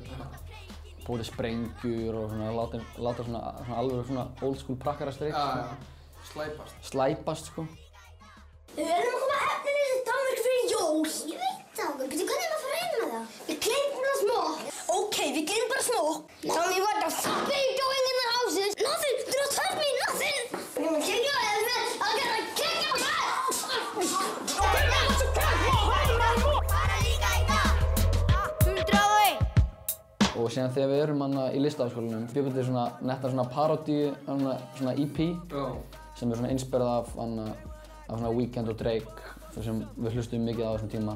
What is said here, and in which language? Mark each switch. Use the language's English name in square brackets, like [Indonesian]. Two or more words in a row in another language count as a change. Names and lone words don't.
[Icelandic] Búið til sprengjur og svona láta svona alveg svona [English] old school [Icelandic] prakkarastrik. Slæpast sko. Við erum að koma eftir þessi Danmörk fyrir jól. Ég veit það, hvernig er maður að fara inn með það? Við gleymum bara smá. Okay, við gleymum bara smá. [English] Tell me what the fuck are you doing in the houses? Nothing, do not touch me, nothing. I'm gonna kick your ass, man. I'm gonna kick your ass. [Icelandic] Bara líka í dag. 101. Og síðan þegar við erum í Listaháskólanum, bjökum við svona netta svona parodíu, svona EP sem er svona inspirað af svona Weeknd og Drake sem við hlustum mikið á þessum tíma.